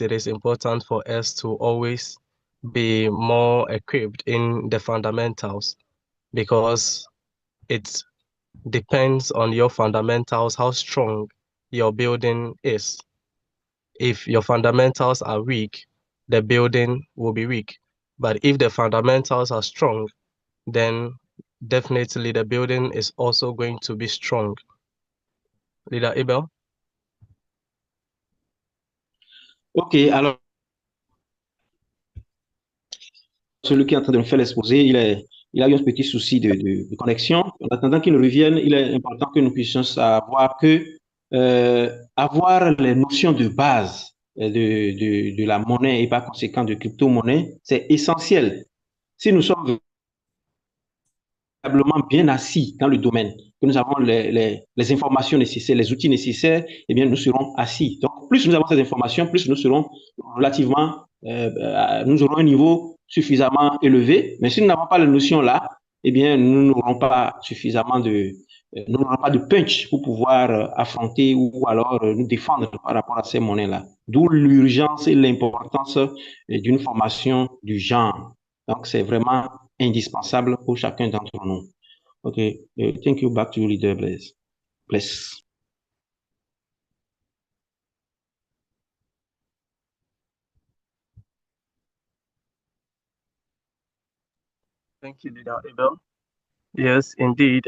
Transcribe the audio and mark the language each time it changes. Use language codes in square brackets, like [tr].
[en] It is important for us to always be more equipped in the fundamentals because it depends on your fundamentals, how strong your building is. If your fundamentals are weak, the building will be weak. But if the fundamentals are strong, then definitely the building is also going to be strong. Leader Abel? [fr] Ok, alors celui qui est en train de nous faire l'exposé, il a eu un petit souci de connexion. En attendant qu'il revienne, il est important que nous puissions savoir que avoir les notions de base de la monnaie et par conséquent de crypto-monnaie, c'est essentiel. Si nous sommes véritablement bien assis dans le domaine, que nous avons les informations nécessaires, les outils nécessaires, eh bien, nous serons assis. Donc, plus nous avons ces informations, plus nous serons relativement, nous aurons un niveau suffisamment élevé. Mais si nous n'avons pas les notions là, eh bien, nous n'aurons pas suffisamment nous n'aurons pas de punch pour pouvoir affronter ou alors nous défendre par rapport à ces monnaies-là. D'où l'urgence et l'importance d'une formation du genre. Donc, c'est vraiment indispensable pour chacun d'entre nous. [en] OK. Thank you. Back to you, leader, please. Please. Thank you, Leader Abel. Yes, indeed.